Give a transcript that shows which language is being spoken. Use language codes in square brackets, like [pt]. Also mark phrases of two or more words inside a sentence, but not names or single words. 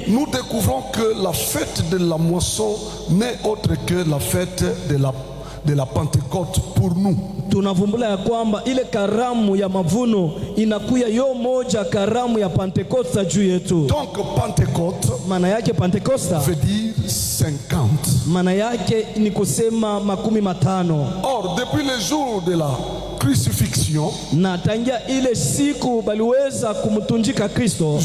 [fr] nous découvrons que la fête de la moisson n'est autre que la fête de la Pentecôte pour nous. [sw] Tunavumbula ya kwamba ile karamu ya mavuno inakuya yo moja karamu ya Pentecoste juu yetu. [fr] Donc Pentecôte [sw] maana yake Pentecoste [fr] veut dire 50. [sw] Maana yake ni kusema 50. [fr] Or depuis le jour de la crucifixion, [sw] na tangia ile siku baliweza kumtunjika Kristo,